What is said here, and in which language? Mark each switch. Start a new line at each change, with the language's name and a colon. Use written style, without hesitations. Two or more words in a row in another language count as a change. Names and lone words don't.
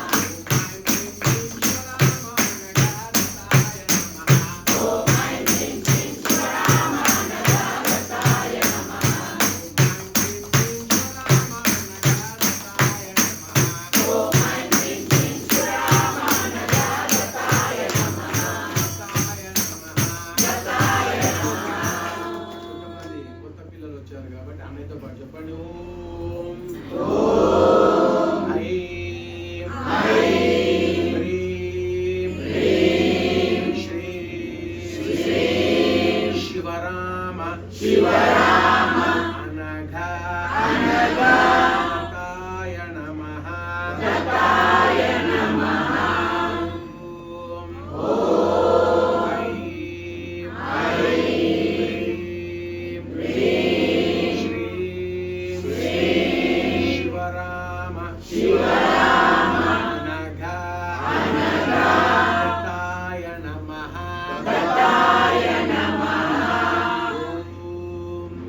Sanskrit: ओम ऐं ह्रीं क्लीं शिवरामानगारताय नमः ओम ऐं ह्रीं क्लीं शिवरामानगारताय नमः गताय नमः
Telugu: కొంతమంది కొత్త పిల్లలు వచ్చారు కాబట్టి అన్నయ్యతో పాటు చెప్పండి
Sanskrit: ఓం ఐం హ్రీం శ్రీం శివరామ शिवराम అనఘా అనఘా గతాయ నమః गताय नमः ఓం ఐం హ్రీం శ్రీం శివరామ शिवराम అనఘా అనఘా గతాయ నమః गताय नमः ఓం